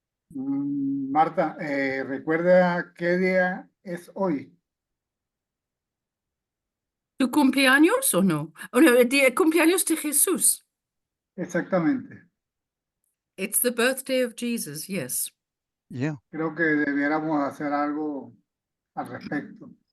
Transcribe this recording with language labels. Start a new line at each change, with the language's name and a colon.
Spanish: Marta, ¿recuerda qué día es hoy? ¿Tu cumpleaños o no? Oh, no, el día cumpleaños de Jesús. Exactamente.
English: It's the birthday of Jesus, yes. Yeah.
Spanish: Creo que debiéramos hacer algo al respecto